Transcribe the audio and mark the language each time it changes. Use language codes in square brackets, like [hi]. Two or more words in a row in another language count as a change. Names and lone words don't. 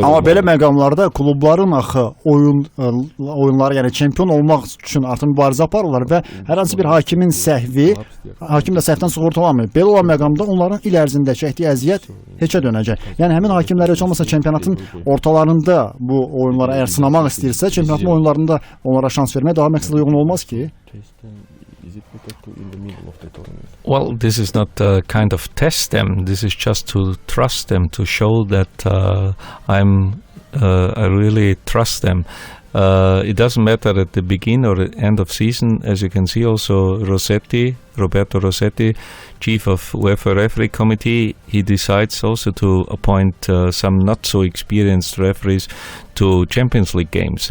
[az] Amma belə məqamlarda klubların axı oyunları, yəni çempion olmaq üçün artıq mübarizə aparırlar və hər hansı bir hakimin səhvi, hakim də səhvdən sığortalanmır. Belə olan məqamda onların il ərzində çəkdiyi əziyyət heçə dönəcək. Yəni həmin hakimlər heç olmasa çempionatın ortalarında bu oyunları əgər sınamaq istəyirsə, çempionatın oyunlarında onlara şans vermək daha məqsədə uyğun olmaz ki? [en] Well, this is not kind of test them. This is just to trust them, to show that I really trust them. It doesn't matter at the beginning or the end of season. As you can see, also Roberto Rossetti, chief of UEFA referee committee, he decides also to appoint some not so experienced referees to Champions League games.